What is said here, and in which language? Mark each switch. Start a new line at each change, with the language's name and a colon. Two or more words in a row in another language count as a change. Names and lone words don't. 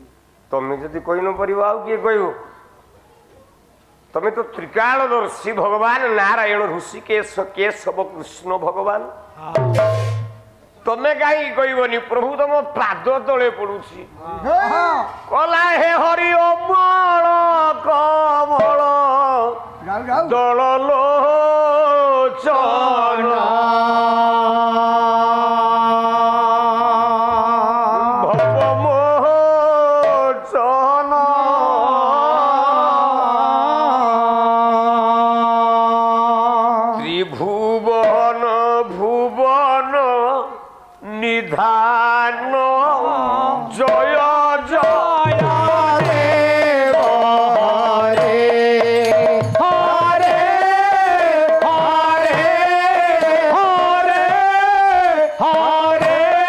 Odia: ତମେ ଯଦି କହି ନ ପାରିବ ଆଉ କିଏ କହିବ ତମେ ତ ତ୍ରିକାଳଦର୍ଶୀ ଭଗବାନ ନାରାୟଣ ଋଷିକେଶ କେଶବ କୃଷ୍ଣ ଭଗବାନ ତମେ କାହିଁକି କହିବନି ପ୍ରଭୁ ତମ ପାଦ ତଳେ ପଡୁଛି କଲା
Sanskrit: ହେ ହରି ଅମଳ କମଳ
Odia: ଯାଉ ଯାଉ
Sanskrit: ଦଳ ଲୋଚନ ଭବମୋଚନ ত্রিভুবন ভুবন নিধান জয় জয় দেব হরে হরে হরে হরে হরে